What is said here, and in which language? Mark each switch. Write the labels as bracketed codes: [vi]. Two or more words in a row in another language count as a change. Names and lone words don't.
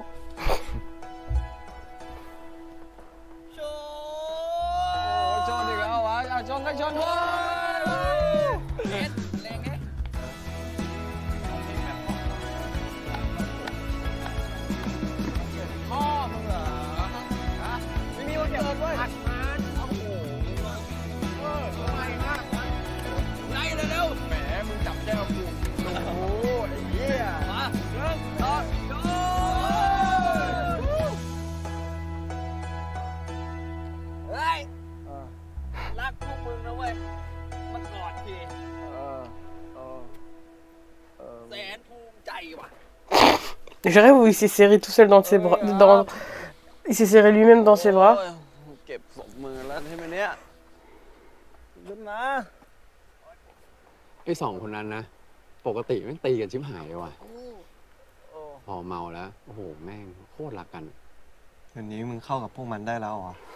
[th] ชนอีกแล้ววะชนก็ชนด้วยเอ็ดแรงเอ็ดพ่อมึงเหรอฮะไม่มีวันเกิดด้วยหัดมันโอ้โหทำไมฮะไล่เร็วๆแหมมึงจับแก้วกูโอ้โหไอ้เหี้ยมาเริ่มต่อ เฮ้ย รักพวกมึงนะเว้ย มากอดทีแสนภูมิใจว่ะ [fr] Je rêve où il s'est serré tout seul dans ses bras. Il s'est serré lui-même dans ses bras. [th] เก็บศพมือแล้วใช่ไหมเนี่ยขึ้นมา ไอ้2 คนนั้นนะ ปกติแม่งตีกันชิบหายเลยว่ะ พอเมาแล้ว โอ้โห แม่งโคตรรักกัน เดี๋ยวนี้มึงเข้ากับพวกมันได้แล้วเหรอ